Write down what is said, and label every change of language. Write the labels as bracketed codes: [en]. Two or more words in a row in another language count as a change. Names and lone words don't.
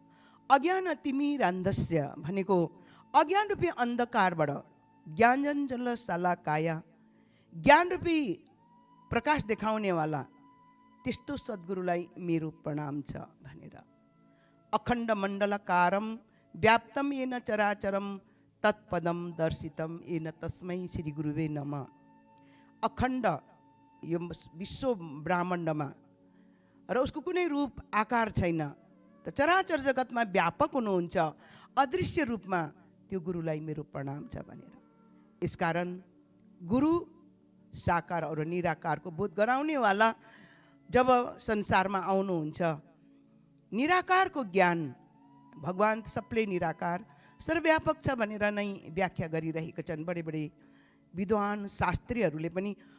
[sa] अज्ञान तिमिरान्धस्य [ne] भनेको अज्ञान रूपी अन्धकारबाट [sa] ज्ञानञ्जन शलाकाया, [ne] ज्ञान रूपी प्रकाश देखाउनेवाला त्यस्तो सद्गुरुलाई मेरो प्रणाम छ भनेर। [sa] अखण्ड मण्डलकारम व्याप्तम येन चराचरम तत्पदम दर्शितम येन तस्मै श्री गुरुवे नमः। [ne] अखण्ड यो विश्व ब्रह्माण्डमा र उसको कुनै रूप आकार छैन, त चराचर जगतमा व्यापक हुनुहुन्छ, अदृश्य रूपमा त्यो गुरुलाई मेरो प्रणाम छ भनेर। यसकारण गुरु साकार और निराकारको बोध गराउनेवाला जब संसारमा आउनुहुन्छ, निराकारको ज्ञान, भगवान सबले निराकार सर्वव्यापक छ भनेर नै व्याख्या गरिरहेका छन् बडे बडे विद्वान शास्त्रीहरूले पनि।